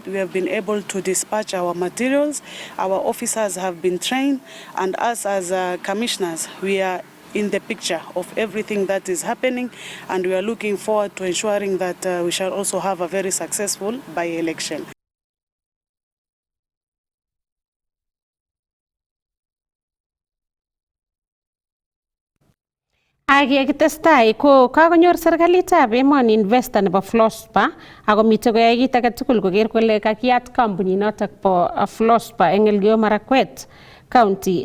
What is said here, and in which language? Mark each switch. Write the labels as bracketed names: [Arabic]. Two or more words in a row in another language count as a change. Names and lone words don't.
[English] We have been able to dispatch our materials. Our officers have been trained, and us as commissioners, we are in the picture of everything that is happening, and we are looking forward to ensuring that we shall also have a very successful by-election. [Kalenjin] Ak yekitestai ko kakonyor serikalitab emoni investor nebo Flospa ako mitei koyai kit age tugul koker kole kakiyat kampunit notok bo Flospa eng Elgeyo Marakwet County.